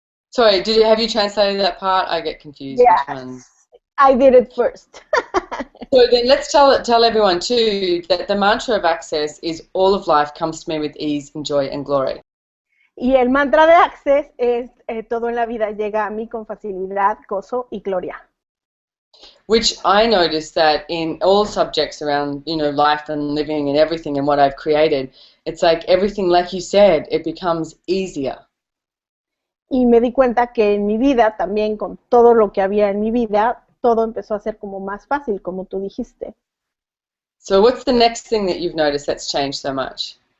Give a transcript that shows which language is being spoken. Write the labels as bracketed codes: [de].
[en] Sorry, have you translated that part? I get confused. Yes, Which one? I did it first. So then let's tell everyone too that the mantra of Access is all of life comes to me with ease and joy and glory. [es] Y el mantra de Access es todo en la vida llega a mí con facilidad, gozo y gloria. [en] Which I noticed that in all subjects around, life and living and everything and what I've created, it's like everything, like you said, it becomes easier. [es] Y me di cuenta que en mi vida, también con todo lo que había en mi vida, todo empezó a ser como más fácil, como tú dijiste. [en] So what's the next thing that you've noticed that's changed so much?